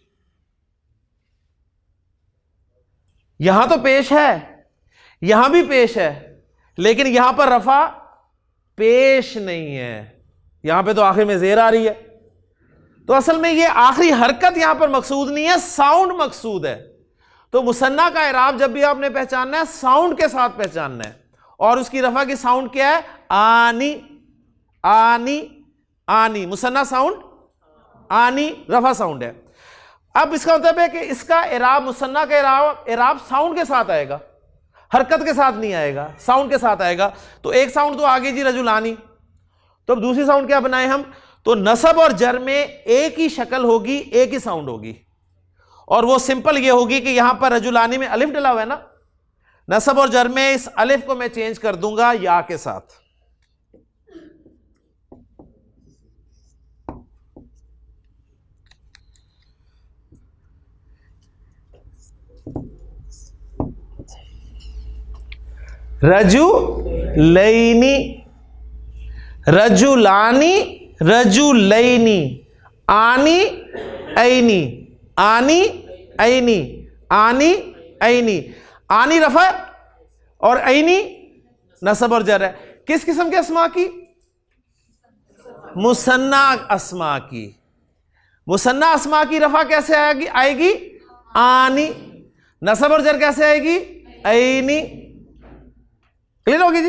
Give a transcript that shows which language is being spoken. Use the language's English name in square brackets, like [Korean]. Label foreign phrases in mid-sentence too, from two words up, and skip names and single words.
[Urdu] یہاں تو پیش ہے، یہاں بھی پیش ہے، لیکن یہاں پر رفع پیش نہیں ہے، یہاں پہ تو آخر میں زیر آ رہی ہے. تو اصل میں یہ آخری حرکت یہاں پر مقصود نہیں ہے، ساؤنڈ مقصود ہے. تو مثنیٰ کا اعراب جب بھی آپ نے پہچاننا ہے، ساؤنڈ کے ساتھ پہچاننا ہے. اور اس کی رفع کی ساؤنڈ کیا ہے? [Arabic] انِ، انِ، انِ. [Urdu] مثنیٰ ساؤنڈ انی, رفع ساؤنڈ ہے. اب اس کا مطلب ہے کہ اس کا اعراب، مثنیٰ کا اعراب ساؤنڈ کے ساتھ آئے گا، حرکت کے ساتھ نہیں آئے گا، ساؤنڈ کے ساتھ آئے گا. تو ایک ساؤنڈ تو آگے جی رجلان، تو اب دوسری ساؤنڈ کیا بنائے ہم? تو نصب اور جر میں ایک ہی شکل ہوگی، ایک ہی ساؤنڈ ہوگی، اور وہ سمپل یہ ہوگی کہ یہاں پر رجلان میں الف ڈلا ہوا ہے نا، نصب اور جر میں اس الف کو میں چینج کر دوں گا یا کے ساتھ. [Arabic] رجلينِ، رجلانِ، رجلينِ، انِ ينِ، انِ ينِ، انِ ينِ. [Urdu] انی رفع اور ینی نصب اور جر ہے. کس قسم کے اسماء کی؟ مثنیٰ اسماء کی. مثنیٰ اسماء کی رفع کیسے آئے گی? آئے گی انی۔ نصب اور جر کیسے آئے گی? ینی۔ کلیئر ہوگی جی?